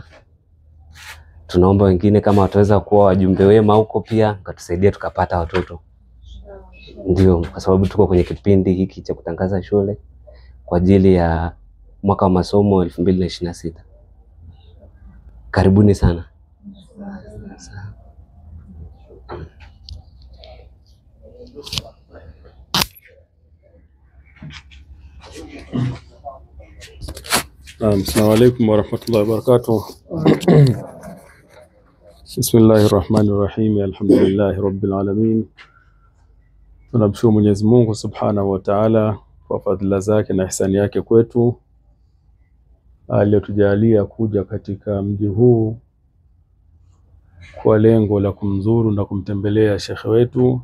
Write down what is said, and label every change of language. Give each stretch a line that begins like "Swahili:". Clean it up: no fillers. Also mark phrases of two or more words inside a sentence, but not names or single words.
Swahili: Tunaomba wengine kama wataweza kuwa wajumbe wema huko pia katusaidia tukapata watoto. Ndio kwa sababu tuko kwenye kipindi hiki cha kutangaza shule kwa ajili ya mwaka wa masomo 2026. Karibuni sana.
Arabic: السلام عليكم ورحمة الله وبركاته. بسم الله الرحمن الرحيم. الحمد لله رب العالمين.
Swahili: Tunamshukuru Mwenyezi Mungu
Arabic: سبحانه وتعالى
Swahili: kwa fadhila zake na ihsani yake kwetu, aliyotujalia kuja katika mji huu kwa lengo la kumzuru na kumtembelea shekhe wetu.